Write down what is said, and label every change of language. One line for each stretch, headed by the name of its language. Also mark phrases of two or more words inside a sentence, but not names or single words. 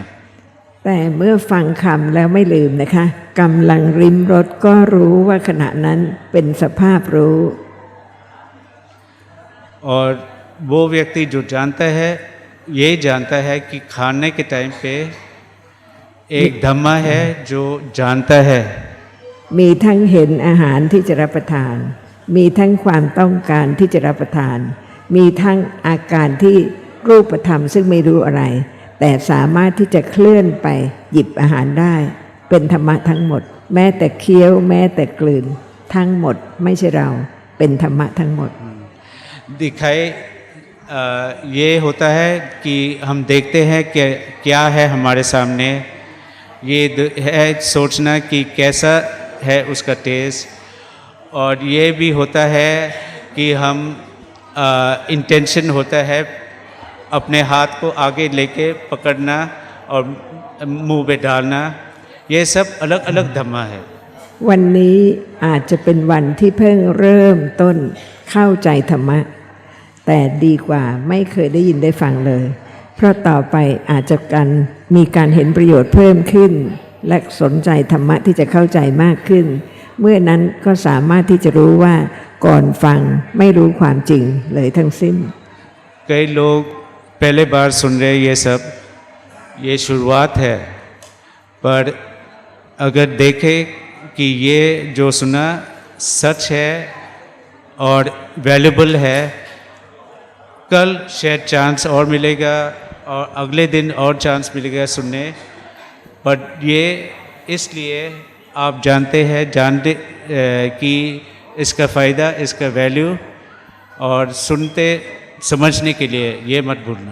Thai: แต่เมื่อฟังคำแล้วไม่ลืมนะคะกำลังริมรสก็รู้ว่าขณะนั้นเป็นสภาพรู้
Hindi: और वो व्यक्ति जो जानता है ये जानता है कि खाने के टाइम पे एक धम्मा है जो जानता है
Thai: มีทั้งเห็นอาหารที่จะรับประทาน มีทั้งความต้องการที่จะรับประทาน มีทั้งอาการที่รูปธรรมซึ่งไม่รู้อะไร แต่สามารถที่จะเคลื่อนไปหยิบอาหารได้ เป็นธรรมะทั้งหมด แม้แต่เคี้ยวแม้แต่กลืนทั้งหมดไม่ใช่เราเป็นธรรมะทั้งหมด
Hindi: दिखाई ये होता है कि हम देखते हैं कि क्या है हमारे सामने ये है सोचना कि कैसा है उसका टेस्ट और ये भी होता है कि हम इंटेंशन होता है अपने हाथ को आगे लेके पकड़ना और मुंह पे डालना ये सब अलग अलग धम्मा है
Thai: วันนี้อาจจะเป็นวันที่เพิ่งเริ่มต้นเข้าใจธรรมะ แต่ดีกว่าไม่เคยได้ยินได้ฟังเลย เพราะต่อไปอาจจะมีการเห็นประโยชน์เพิ่มขึ้น และสนใจธรรมะที่จะเข้าใจมากขึ้น เมื่อนั้นก็สามารถที่จะรู้ว่าก่อนฟังไม่รู้ความจริงเลยทั้งสิ้น
Hindi: कई लोग पहले बार सुन रहे ये सब ये शुरुआत है पर अगर देखें कि ये जो सुना सच है और वैल्यूबल है कल शायद चांस और मिलेगा और अगले दिन और चांस मिलेगा सुनने बट ये इसलिए आप जानते हैं कि इसका फ़ायदा इसका वैल्यू और सुनते समझने के लिए ये मत भूलना